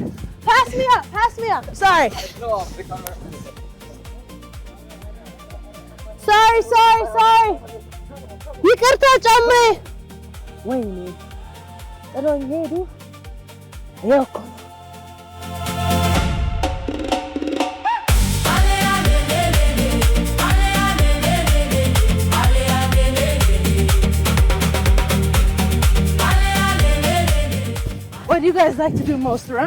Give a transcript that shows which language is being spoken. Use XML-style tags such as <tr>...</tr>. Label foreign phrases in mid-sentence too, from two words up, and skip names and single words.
<en>Pass me up. Sorry. Sorry.</en> <am>ይቅርታ ጫማዬ ወይኔ ጥሎኝ ሄዱ። ይኸው እኮ</am> <en>What do you guys like to do most? Run?</en>